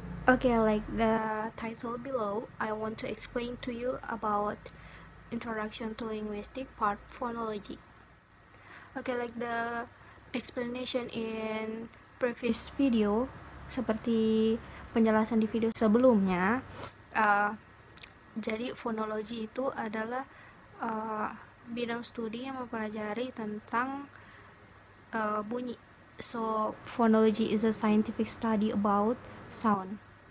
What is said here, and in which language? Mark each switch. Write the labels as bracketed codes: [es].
[en] Okay, like the title below, I want to explain to you about Introduction to Linguistic Part Phonology. Okay, like the explanation in previous video, [id] seperti penjelasan di video sebelumnya, uh, jadi fonologi itu adalah bidang studi yang mempelajari tentang bunyi. [en] So, phonology is a scientific study about sound.